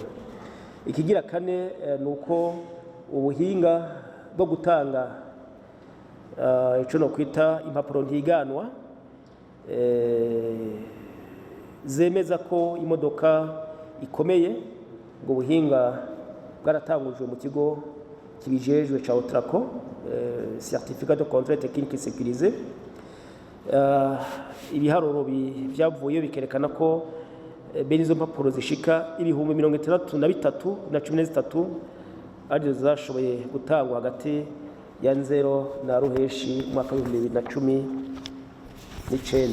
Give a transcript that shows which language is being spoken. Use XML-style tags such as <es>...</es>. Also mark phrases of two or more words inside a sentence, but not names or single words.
<rn>Ikigira kane nuko ubuhinga bwo gutanga ico no kwita impapuro ntiganwa zemeza ko imodoka ikomeye, ubwo buhinga bwaratangujwe mu kigo kibijejwe ca Otraco,</rn> <fr>certificat de contrôle technique sécurisé.</fr> <rn>Ibiharuro byavuye bikerekana ko bene izo mpapuro zishika ibihumbi 63,013 arizo zashoboye gutangwa hagati ya nzero na ruheshi mwaka wa 2019.</rn>